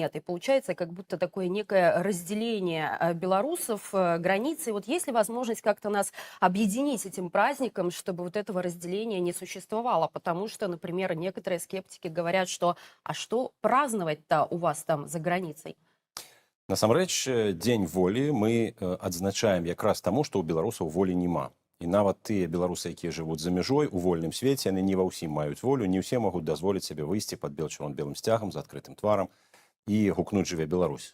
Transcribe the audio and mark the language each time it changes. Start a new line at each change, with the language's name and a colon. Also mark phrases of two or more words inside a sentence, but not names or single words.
Russian: И получается как будто такое некое разделение белорусов, границы. Вот есть ли возможность как-то нас объединить этим праздником, чтобы вот этого разделения не существовало? Потому что, например, некоторые скептики говорят, что а что праздновать-то у вас там за границей?
Belarusian: Насамрэч, Дзень волі мы адзначаем якраз таму, што ў беларусаў волі няма. І нават тыя беларусы, якія жывуць за мяжой у вольным свеце, яны не ва ўсім маюць волю, не ўсе могуць дазволіць сабе выйсці пад белым сцягам з адкрытым тварам і гукнуць «Жыве Беларусь».